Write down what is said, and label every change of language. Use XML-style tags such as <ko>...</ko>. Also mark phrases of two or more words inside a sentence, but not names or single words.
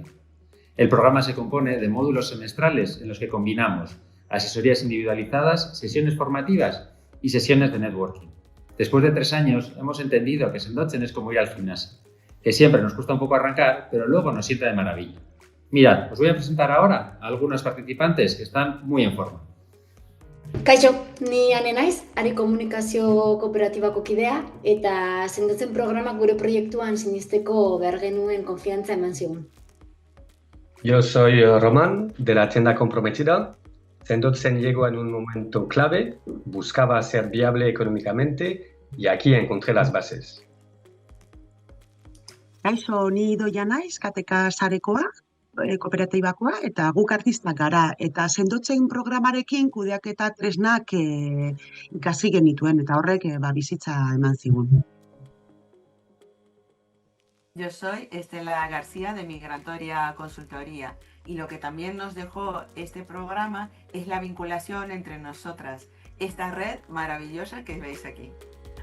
<es>El programa se compone de módulos semestrales en los que combinamos asesorías individualizadas, sesiones formativas y sesiones de networking. Después de 3 años hemos entendido que Sendochen es como ir al gimnasio, que siempre nos cuesta un poco arrancar, pero luego nos sienta de maravilla. Mirad, os voy a presentar ahora a algunos participantes que están muy en forma.</es> <eu>Kaixo, ni Ane naiz, Ari Komunikazio Kooperatibako kidea, eta sendotzen programak gure proiektuan sinisteko behar genuen konfiantza eman zigun.</eu> <es>Yo soy Román, de la tienda Comprometida. Sendotzen llegó en un momento clave, buscaba ser viable económicamente y aquí encontré las bases.</es> <eu>Kaixo, ni Idoia naiz, Kateka sarekoa, kooperatibakoa, eta guk artistak gara. Eta sendotzen programarekin kudeaketa tresnak ikasi genituen, eta horrek bizitza eman zigun.</eu> <es>Yo soy Estela García de Migratoria Consultoría y lo que también nos dejó este programa es la vinculación entre nosotras, esta red maravillosa que veis aquí.</es>